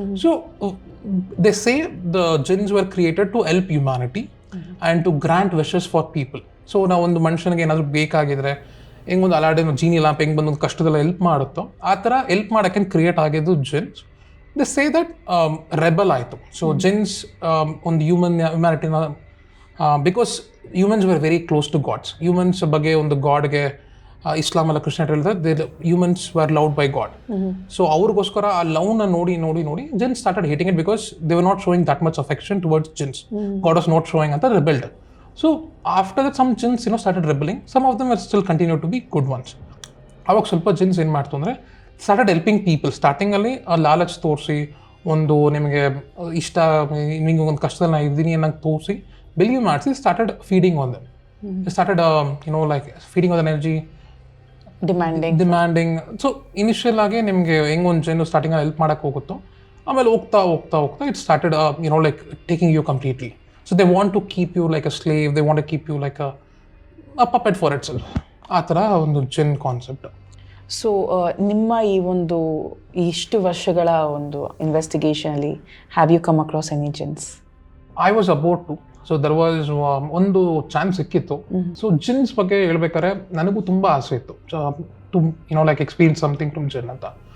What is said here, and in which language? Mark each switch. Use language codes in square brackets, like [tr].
[en] So they say the jinns were created to help humanity and to grant wishes for people. [kn] So ನಾವು ಒಂದು ಮನುಷ್ಯನಿಗೆ ಏನಾದರೂ ಬೇಕಾಗಿದ್ರೆ ಹೆಂಗೊಂದು ಅಲಾಡಿನ್ Jeeni lamp ಹೆಂಗೆ ಬಂದೊಂದು ಕಷ್ಟದಲ್ಲ help ಮಾಡುತ್ತೋ ಆ ಥರ ಹೆಲ್ಪ್ ಮಾಡೋಕ್ಕೆ ಕ್ರಿಯೇಟ್ ಆಗಿದ್ದು jeans. [en] They say that rebel ಆಯಿತು. So jinns ಒಂದು ಹ್ಯುಮ್ಯಾನಿಟಿನ because humans were very close to gods. [kn] Humans ಬಗ್ಗೆ ಒಂದು ಗಾಡ್ಗೆ ಇಸ್ಲಾಮ್ ಅಲ್ಲ ಕ್ರಿಶ್ಚಿಯನ್ ಹೇಳಿದ್ರೆ [en] Humans were loved by God. So [kn] ಅವ್ರಿಗೋಸ್ಕರ ಆ ಲವ್ನ ನೋಡಿ [en] Jinns started hating it because they were not showing that much affection towards jinns. God was not showing ಅಂತ rebelled. So after that some jinns started rebelling. Some of them were still continued to be good ones. [kn] ಅವಾಗ ಸ್ವಲ್ಪ jeans ಏನು ಮಾಡ್ತು ಅಂದರೆ [en] Started helping people. [kn] ಸ್ಟಾರ್ಟಿಂಗಲ್ಲಿ ಲಾಲಚ್ ತೋರಿಸಿ ಒಂದು ನಿಮಗೆ ಇಷ್ಟ, ನಿಮಗೆ ಒಂದು ಕಷ್ಟದಲ್ಲಿ ನಾನು ಇದ್ದೀನಿ ಅನ್ನೋಂಗೆ ತೋರಿಸಿ ಬಿಲೀವ್ ಮಾಡಿಸಿ [en] Started feeding on them. Started like feeding on energy, demanding. [kn] So initial ಆಗಿ ನಿಮಗೆ ಹೆಂಗೆ ಒಂದು ಜಿನ್ ಸ್ಟಾರ್ಟಿಂಗಲ್ಲಿ ಹೆಲ್ಪ್ ಮಾಡೋಕ್ಕೆ ಹೋಗುತ್ತೋ, ಆಮೇಲೆ ಹೋಗ್ತಾ [en] It started like taking you completely. So they want to keep you like a slave, they want to keep you like a puppet for itself. [kn] ಆ ಥರ ಒಂದು ಜಿನ್ ಕಾನ್ಸೆಪ್ಟ್. ಸೊ ನಿಮ್ಮ ಈ ಒಂದು ಇಷ್ಟು ವರ್ಷಗಳ ಒಂದು ಇನ್ವೆಸ್ಟಿಗೇಷನಲ್ಲಿ [en] Have you come across any jinns? I was about to. So there was [kn] ಒಂದು ಚಾನ್ಸ್ ಸಿಕ್ಕಿತ್ತು. ಸೊ ಜಿನ್ಸ್ ಬಗ್ಗೆ ಹೇಳ್ಬೇಕಾದ್ರೆ ನನಗೂ ತುಂಬ ಆಸೆ ಇತ್ತು [en] to like experience something to jinn [kn] ಅಂತ.